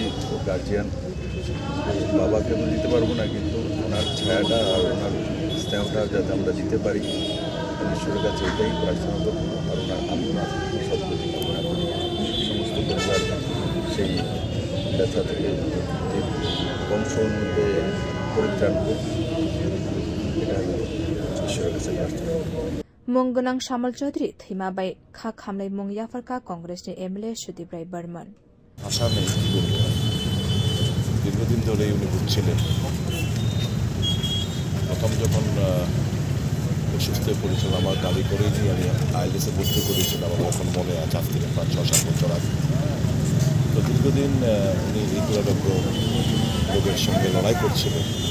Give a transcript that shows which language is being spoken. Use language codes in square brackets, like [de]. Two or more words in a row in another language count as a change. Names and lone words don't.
[bn] ও গার্জিয়ান বাবাকে আমি দিতে পারবো না কিন্তু ওনার ছায়াটা আর ওনার স্নেহটা যাতে আমরা দিতে পারি ঈশ্বরের কাছে এটাই প্রার্থনা করবো আর ওনার আমি ওনার সদ্গতি কামনা করি সমস্ত পরিবার সেই ব্যথা থেকে বংশের মধ্যে পরিত্রাণ এটা ঈশ্বরের কাছে প্রার্থনা [trp] मंगोनां शामल चौधरी थैमा बाय खा खामलाय मुं याफरका कांग्रेसनि एमएलए सुदीप राय बर्मन [bn] আসামে দীর্ঘদিন ধরে উনি ভুগছিলেন প্রথম যখন অসুস্থ হয়ে পড়েছিল আমার গাড়ি করেই নিয়ে আমি আইএলএসে ভর্তি করেছিলাম আমার এখন মনে আছে আজ থেকে 5-6-7 বছর আগে তো দীর্ঘদিন উনি এই দুরারোগ্য রোগের সঙ্গে লড়াই করছিলেন